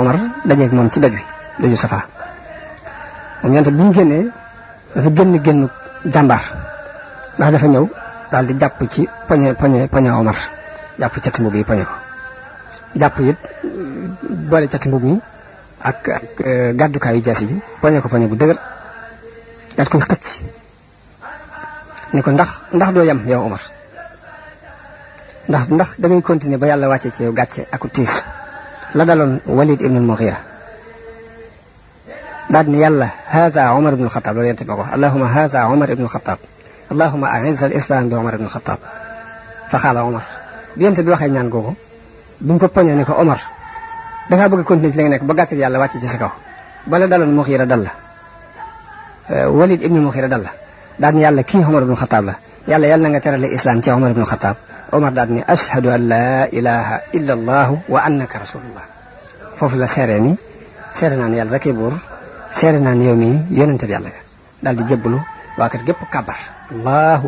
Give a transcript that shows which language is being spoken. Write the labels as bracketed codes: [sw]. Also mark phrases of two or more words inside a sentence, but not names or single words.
[wo] Omar dajeeg moom ci daju Safa moom yonente bi mu génnee dafa génn jàmbaar ndax dafa ñëw daal di jàpp ci poñe Omar jàpp cati mbub yi poñe ko jàpp it boole cati mbub mi ak gàddukaayu jaasi ji poñe ko poñe bu dëgër daat koy xëcc ni ko ndax doo yem yow Omar ndax da ngay continuer ba yàlla wàcce ci yow gàcce aku tiis la daloon Walid ibn al-Mughira daal ni yàlla haza Omar ibn al-Khattab loolu yente ma ko [ar] اللهم هذا [wo] Omar ibn al-Khattab [ar] اللهم أعز الإسلام [wo] bi Omar ibn al-Khattab [ar] فقال [wo] Omar bi yente bi waxee ñaan googu bi mu ko poñee ni ko Omar dangaa bëgg continuer ci li nga nekk ba gàcce yàlla wàcce ci sa kaw bala daloon Mughira dal la Walid ibn al-Mughira dal la daal ni yàlla kii Omar ibn al-Khattab la yàlla na nga terale islam ci Omar ibn al-Khattab Omar daal ni [ar] أشهد أن لا إله إلا الله وأنك رسول الله [wo] foofu la seere ni seere naa ne yàlla rek buur seere naa ne yow mi yonente bi yàlla daal di jébbalu waa kër gépp kabar allahu